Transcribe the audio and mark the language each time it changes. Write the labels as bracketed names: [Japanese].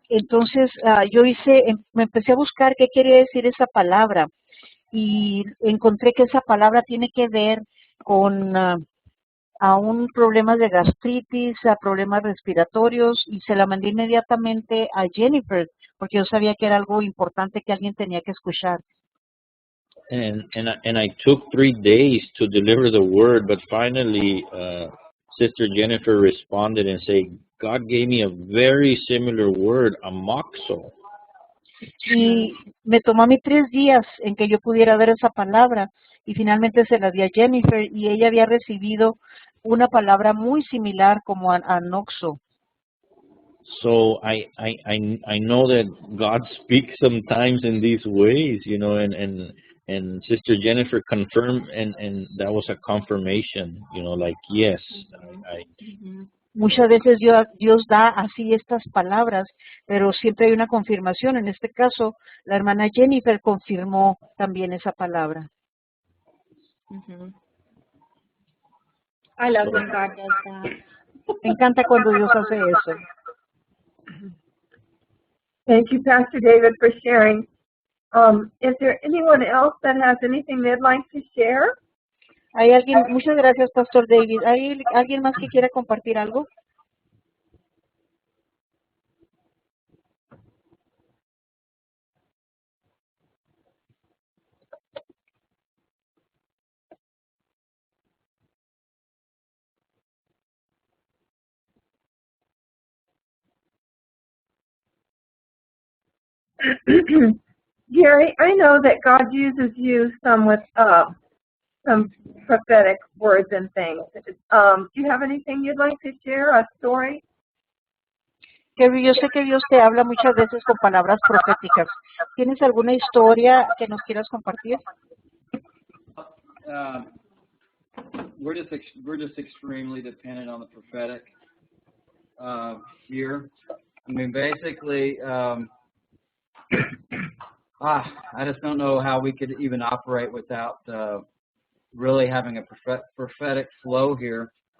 [Spanish] Entonces me empecé a buscar qué quería decir esa palabra y encontré que esa palabra tiene que ver con aún problemas de gastritis, a problemas respiratorios, y se la mandé inmediatamente a Jennifer porque yo sabía que era algo importante que alguien tenía que escuchar. [English] And I took 3 days to deliver the word, but finally Sister Jennifer responded and said, God gave me a very similar word, amoxo. [Spanish] Y me tomó a mí 3 días en que yo pudiera ver esa palabra y finalmente se la di a Jennifer y ella había recibido una palabra muy similar como anoxo. [English] So I know that God speaks sometimes in these ways, and Sister Jennifer confirmed, and that was a confirmation, like, yes. [Spanish] Muchas veces Dios da así estas palabras, pero siempre hay una confirmación. En este caso, la hermana Jennifer confirmó también esa palabra. [English] I love when God does that. [Spanish] Me encanta cuando Dios hace eso. [English] Thank you, Pastor David, for sharing. Is there anyone else that has anything they'd like to share? [Spanish] ¿Hay alguien? Muchas gracias, Pastor David. ¿Hay alguien más que quiera compartir algo? [English] Gary, I know that God uses you some with some prophetic words and things. Do you have anything you'd like to share? A story? [Spanish] Gary, yo sé que Dios te habla muchas veces con palabras proféticas. ¿Tienes alguna historia que nos quieras compartir? [English] We're just extremely dependent on the prophetic here. I mean, basically, I just don't know how we could even operate without really having a prophetic flow here.